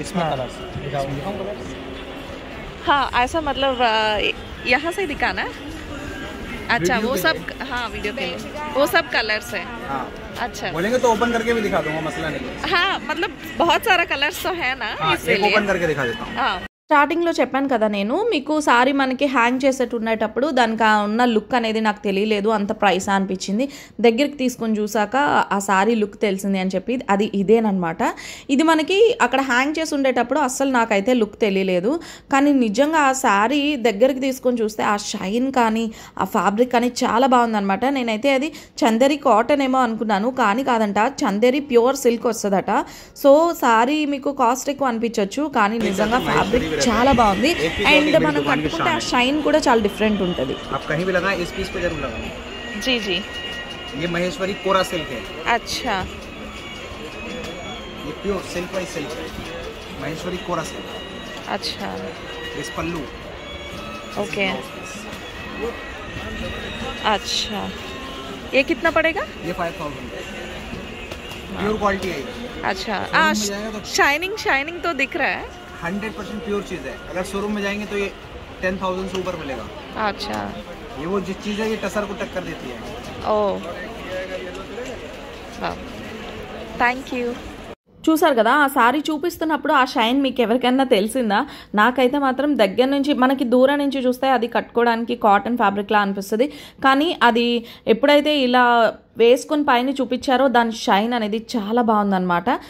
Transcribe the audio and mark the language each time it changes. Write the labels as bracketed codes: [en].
[hi] इसमें कलर्स दिखाऊंगा. हाँ, ऐसा मतलब यहाँ से दिखाना है? अच्छा, वो सब, हाँ वीडियो के लिए वो सब कलर्स है. हाँ, अच्छा, बोलेंगे तो ओपन करके भी दिखा दूंगा, मसला नहीं. हाँ मतलब बहुत सारा कलर्स तो है ना, हाँ, एक इसीलिए. ओपन करके दिखा देता हूँ. [te] हाँ, స్టార్టింగ్లో చెప్పాను కదా నేను మీకు, సారీ మనకి హ్యాంగ్ చేసేట్టు ఉండేటప్పుడు దానికి ఉన్న లుక్ అనేది నాకు తెలియలేదు, అంత ప్రైస్ అనిపించింది. దగ్గరికి తీసుకొని చూసాక ఆ సారీ లుక్ తెలిసింది అని చెప్పి అది ఇదేనమాట. ఇది మనకి అక్కడ హ్యాంగ్ చేసి ఉండేటప్పుడు అస్సలు నాకైతే లుక్ తెలియలేదు. కానీ నిజంగా ఆ సారీ దగ్గరికి తీసుకొని చూస్తే ఆ షైన్ కానీ ఆ ఫ్యాబ్రిక్ కానీ చాలా బాగుందనమాట. నేనైతే అది చందేరి కాటన్ ఏమో అనుకున్నాను, కానీ కాదంట, చందేరి ప్యూర్ సిల్క్ వస్తుందట. సో సారీ మీకు కాస్ట్ ఎక్కువ అనిపించవచ్చు, కానీ నిజంగా ఫ్యాబ్రిక్ చాలా బాగుంది. అండ్ మనం కట్టుకుంటే ఆ షైన్ కూడా చాలా డిఫరెంట్ ఉంటుంది. [hi] आप कहीं भी लगाएं, इस पीस पे जरूर लगाएं. जी जी. ये महेश्वरी कोरा सिल्क है. अच्छा, ये प्योर सिल्क बाई सिल्क है, महेश्वरी कोरा सिल्क. अच्छा, इस पल्लू. ओके, अच्छा, ये कितना पड़ेगा? ये 5000 प्योर क्वालिटी है. अच्छा, में जाएगा तो शाइनिंग तो दिख रहा है. 100% प्योर चीज़ है. अगर शोरूम में जाएंगे तो ये 10,000 से ऊपर मिलेगा. अच्छा, ये वो जिस चीज़ है ये टसर को टक्कर देती है. [en] Oh, thank you. [te] చూసారు కదా, ఆ సారీ చూపిస్తున్నప్పుడు ఆ షైన్ మీకు ఎవరికైనా తెలిసిందా? నాకైతే మాత్రం దగ్గర నుంచి, మనకి దూరం నుంచి చూస్తే అది కట్టుకోవడానికి కాటన్ ఫ్యాబ్రిక్లా అనిపిస్తుంది, కానీ అది ఎప్పుడైతే ఇలా వేసుకొని పైన చూపించారో దాని షైన్ అనేది చాలా బాగుందన్నమాట.